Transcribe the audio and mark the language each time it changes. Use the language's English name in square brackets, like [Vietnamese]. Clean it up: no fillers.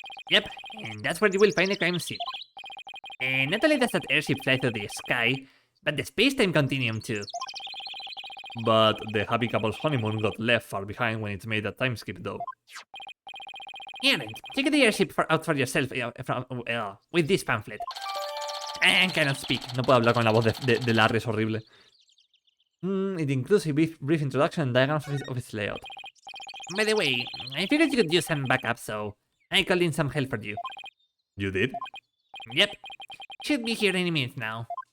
[English] Yep, and that's where you will find the crime scene. And not only does that airship fly through the sky, but the space-time continuum too. But the happy couple's honeymoon got left far behind when it made that time skip though. Yeah, check the airship out for yourself with this pamphlet. I cannot speak. [Spanish] No puedo hablar con la voz de Larry, es horrible. [English] It includes a brief introduction and diagram of its layout. By the way, I figured you could use some backup, so I called in some help for you. You did? Yep. Should be here any minute now.